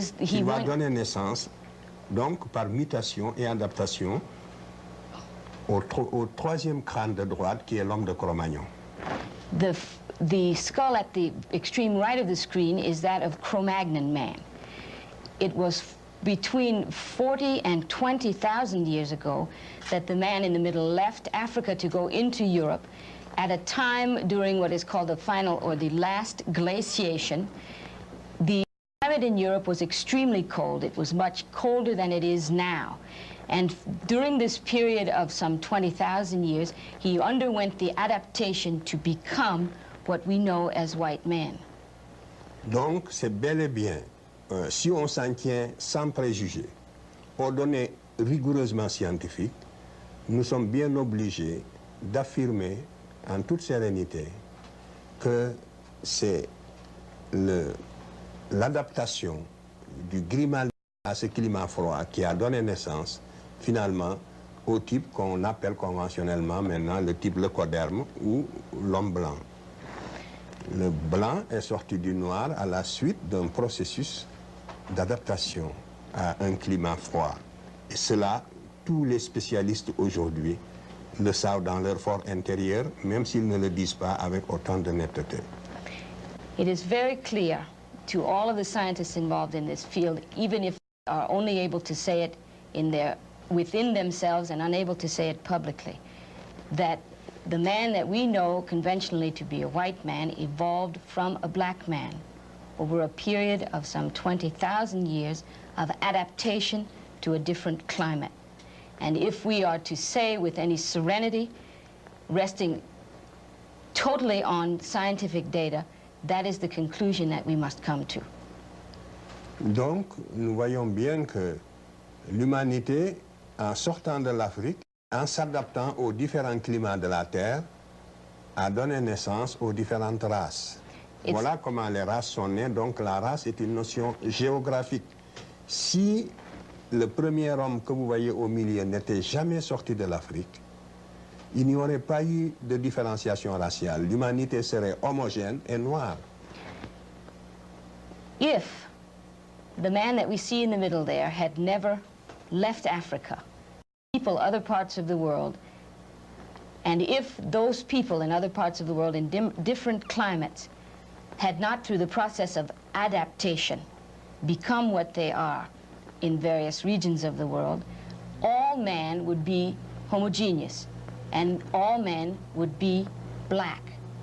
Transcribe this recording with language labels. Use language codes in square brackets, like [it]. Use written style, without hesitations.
[fr] Il va donner naissance, donc par mutation et adaptation, au troisième crâne de droite qui est l'homme de Cro-Magnon. [en] The skull at the extreme right of the screen is that of Cro-Magnon man. It was between 40 and 20,000 years ago that the man in the middle left Africa to go into Europe at a time during what is called the final or the last glaciation. The climate in Europe was extremely cold. It was much colder than it is now. And during this period of some 20,000 years, he underwent the adaptation to become what we know as white men. [fr] Donc, c'est bel et bien, si on s'en tient sans préjugés, aux données rigoureusement scientifiques, nous sommes bien obligés d'affirmer en toute sérénité que c'est l'adaptation du Grimaldi à ce climat froid qui a donné naissance finalement au type qu'on appelle conventionnellement maintenant le type leucoderme ou l'homme blanc. Le blanc est sorti du noir à la suite d'un processus d'adaptation à un climat froid. Et cela, tous les spécialistes aujourd'hui le savent dans leur fort intérieur, même s'ils ne le disent pas avec autant de netteté. [en] It is very clear to all of the scientists involved in this field, even if they are only able to say it within themselves and unable to say it publicly, that the man that we know conventionally to be a white man evolved from a black man over a period of some 20,000 years of adaptation to a different climate. And if we are to say with any serenity, resting totally on scientific data, that is the conclusion that we must come to. [fr] Donc, nous voyons bien que l'humanité, en sortant de l'Afrique, en s'adaptant aux différents climats de la Terre, a donné naissance aux différentes races. Voilà comment les races sont nées. Donc la race est une notion géographique. Si le premier homme que vous voyez au milieu n'était jamais sorti de l'Afrique, il n'y aurait pas eu de différenciation raciale. L'humanité serait homogène et noire. [en] If the man that we see in the middle there had never left Africa, people other parts of the world, and if those people in other parts of the world in different climates had not, through the process of adaptation, become what they are in various regions of the world, all man would be homogeneous, and all men would be black.